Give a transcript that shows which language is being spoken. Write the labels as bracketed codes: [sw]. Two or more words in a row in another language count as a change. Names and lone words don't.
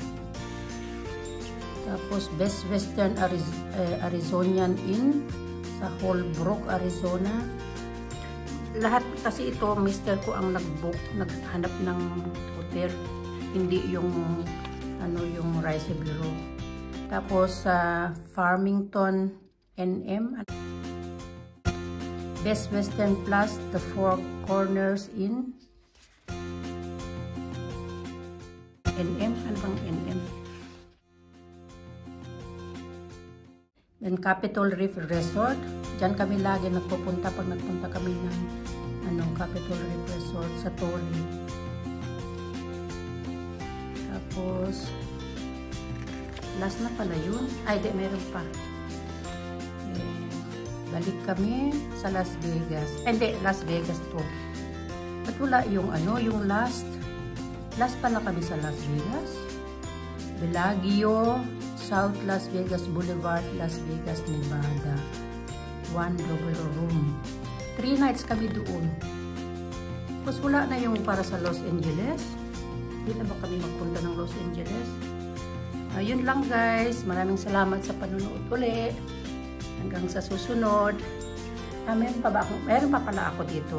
[tl] Tapos Best Western Arizonian Inn sa Holbrook, Arizona. Lahat kasi ito, mister ko ang nag-book, naghanap ng hotel, hindi yung yung Rice Bureau. Tapos sa Farmington, NM. Best Western Plus, The Four Corners Inn. NM, ano bang NM? [en] Then Capitol Reef Resort. [tl] Diyan kami lagi nagpupunta pag nagpunta kami ng Capitol Reef Resort sa Torrey. Tapos last na pala yun. Ay, di, meron pa. Balik kami sa Las Vegas. Hindi, Las Vegas to. At wala yung yung last. Last pala kami sa Las Vegas. Bellagio, South Las Vegas Boulevard, Las Vegas, Nevada. 1 [en] double room. [tl] 3 nights kami doon. Tapos wala na yung para sa Los Angeles. Hindi na ba kami magpunta ng Los Angeles? Ayun lang guys. Maraming salamat sa panonood ulit. Hanggang sa susunod. Meron pa pala ako dito.